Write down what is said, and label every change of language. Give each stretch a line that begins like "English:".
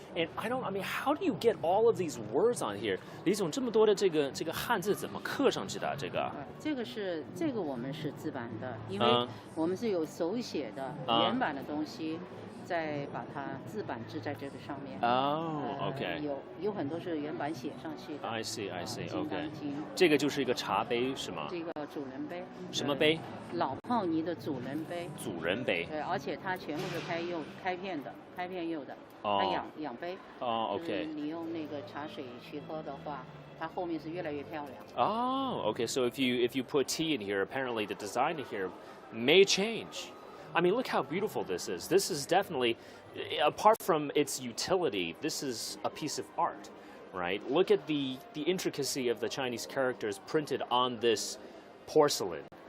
English: And I mean, how do you get all of these words on here?
Chinese: 李总，这么多的这个汉字怎么刻上去的？这个我们是自版的，因为我们是有手写的原版的东西。再把它自版制在这个上面。
English: OK。
Chinese: 有很多是原版写上去的。
English: I see. OK。
Chinese: 这个就是一个茶杯是吗？这个主人杯。什么杯？老泡泥的主人杯。主人杯。对，而且它全部是开片釉的。它养杯。
English: OK。
Chinese: 你用那个茶水去喝的话，它后面是越来越漂亮。
English: OK. So if you put tea in here, apparently the design here may change. I mean, look how beautiful this is. This is definitely, apart from its utility, this is a piece of art, right? Look at the intricacy of the Chinese characters printed on this porcelain.